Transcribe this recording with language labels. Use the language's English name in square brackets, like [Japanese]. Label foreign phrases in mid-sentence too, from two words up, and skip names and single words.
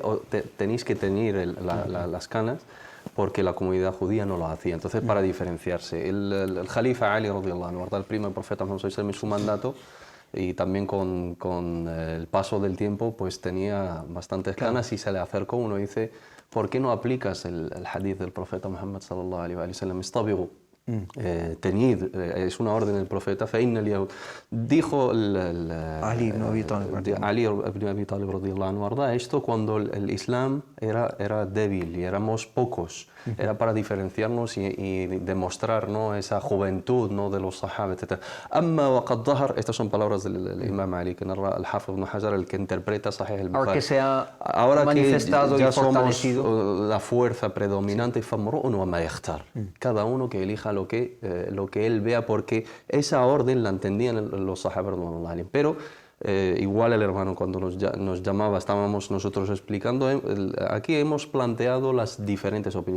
[Spanish] Tenéis que teñir las canas porque la comunidad judía no lo hacía. Entonces, para diferenciarse, el Jalifa Ali, [Arabic] رضي الله عنه, [Spanish] el primo del profeta Muhammad en su mandato, y también con el paso del tiempo, pues tenía bastantes canas y se le acercó uno y dice, ¿por qué no aplicas el hadith del profeta Muhammad [Arabic] صلى الله عليه وسلم? [Spanish] Istabigu, teñid, es una orden del profeta. Dijo Ali ibn Abi Talib [Arabic] رضي الله عنه, [Spanish] esto cuando el Islam era débil y éramos pocos, era para diferenciarnos y demostrar, ¿no?, esa juventud, ¿no?, de los sahaba, etc. [Arabic] أما وقد ظهر, [Spanish] estas son palabras del Imam Ali, que narra el Hafiz Ibn Hajar, el que interpreta Sahih al-Bukhari. Ahora que se ha Ahora manifestado que ya y fortalecido. somos la fuerza predominante, cada uno que elija lo que él vea, porque esa orden la entendían los sahabas, pero igual el hermano cuando nos llamaba, estábamos nosotros explicando, aquí hemos planteado las diferentes opiniones.